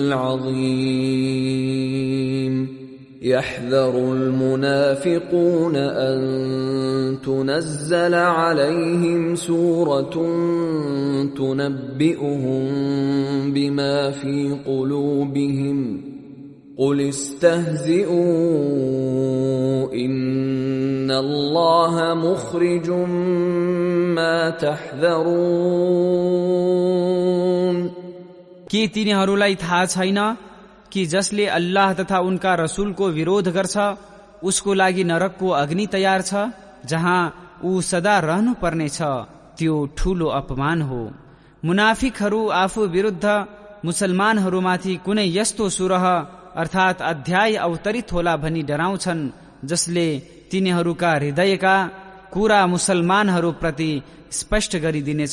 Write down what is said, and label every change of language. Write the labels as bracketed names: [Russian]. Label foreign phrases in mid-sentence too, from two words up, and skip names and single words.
[Arabic] العظيم يحذر المنافقون أن تنزل عليهم سورة تنبئهم بما في قلوبهم قل استهزئوا إن الله مخرج ما تحذرون। [Nepali] के तिनीहरूलाई थाहा छैन कि जसले अल्लाह तथा उनका रसूलको विरोध गर्छ उसको लागि नरकको अग्नि तयार छ जहाँ ऊ सदा रहनु पर्नेछ। त्यो ठूलो अपमान हो। मुनाफिकहरू आफू विरुद्ध मुसलमानहरूमाथि कुनै यस्तो सुरह अर्थात अध्याय अवतरित होला भनी डराउँछन् जसले तिनीहरूका हृदयका कुरा मुसलमानहरूप्रति स्पष्ट गरिदिनेछ।